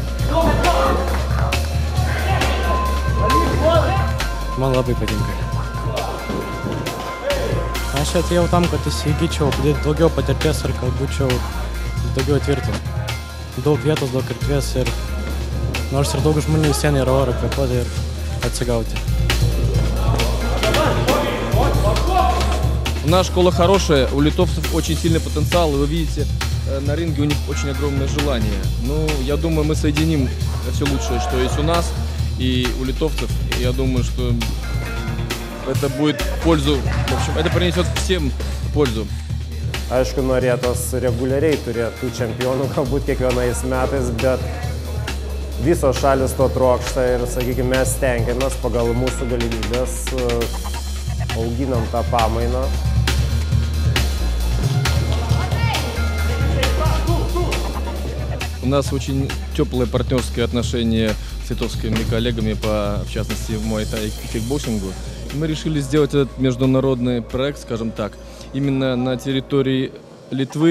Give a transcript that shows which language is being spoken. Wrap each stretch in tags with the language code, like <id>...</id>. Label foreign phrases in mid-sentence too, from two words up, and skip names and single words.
<lt>Man labai patinka. Aš atėjau tam, kad įsigyčiau daugiau patirties ir kad būčiau daugiau tvirtas. Daug vietos, daug erdvės ir nors ir daug žmonių vis vien yra oro kvėpuoti ir atsigauti.</lt> <ru>Наша школа хорошая, у литовцев очень сильный потенциал, и вы видите, на ринге у них очень огромное желание. Ну, я думаю, мы соединим все лучшее, что есть у нас и у литовцев. Я думаю, что это будет в пользу, в общем, это принесет всем пользу.</ru> <lt>Aišku, norėtos reguliariai turėti tų čempionų, galbūt kiekvienais metais, bet visos šalis to trokšta ir, sakykime, mes stengiamės pagal mūsų galimybės, auginam tą pamainą.</lt> <ru>У нас очень теплые партнерские отношения с литовскими коллегами, в частности, в муай-тай и кикбоксингу. Мы решили сделать этот международный проект, скажем так, именно на территории Литвы.</ru>